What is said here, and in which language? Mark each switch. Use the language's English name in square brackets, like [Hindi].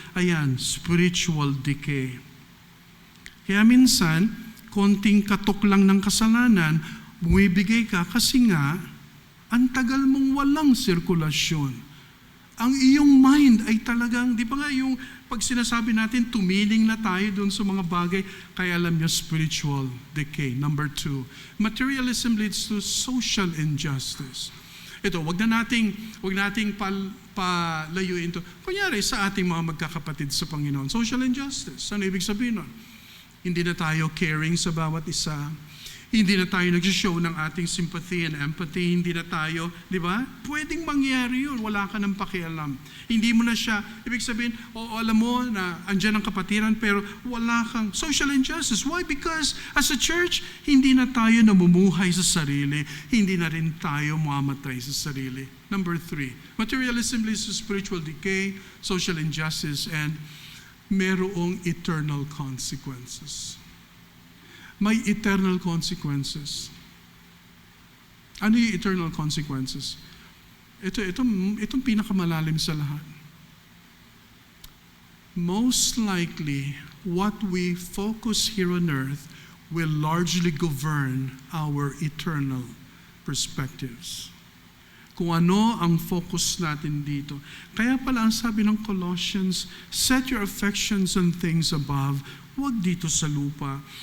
[Filipino] Ayan, spiritual decay. Kaya minsan, konting katok lang ng kasalanan, bumibigay ka kasi nga, ang tagal mong walang sirkulasyon. Ang iyong mind ay talagang, di ba nga yung pag sinasabi natin, tumiling na tayo dun sa mga bagay, kaya alam niyo, spiritual decay. [English] Number 2, materialism leads to social injustice. [Filipino] Ito, wag nating palayuin ito. Kunyari sa ating mga magkakapatid sa Panginoon, social injustice. Ano ibig sabihin nun? Hindi na tayo caring sa bawat isa. Hindi na tayo nag-show ng ating [English] sympathy and empathy. [Filipino] Hindi na tayo, di ba? Pwedeng mangyari yun. Wala ka ng pakialam. Hindi mo na siya, ibig sabihin, alam mo na andyan ang kapatiran, pero wala kang social injustice. [English] Why? Because as a church, [Filipino] hindi na tayo namumuhay sa sarili. Hindi na rin tayo mamatay sa sarili. [English] Number 3, materialism leads to spiritual decay, social injustice, and merong eternal consequences. May eternal consequences. Ano yung eternal consequences? [Filipino] Itong pinakamalalim sa lahat. [English] Most likely, what we focus here on earth will largely govern our eternal perspectives. [Filipino] Kung ano ang focus natin dito. Kaya pala ang sabi ng Colossians, [English] set your affections on things above, [Filipino] huwag dito sa lupa.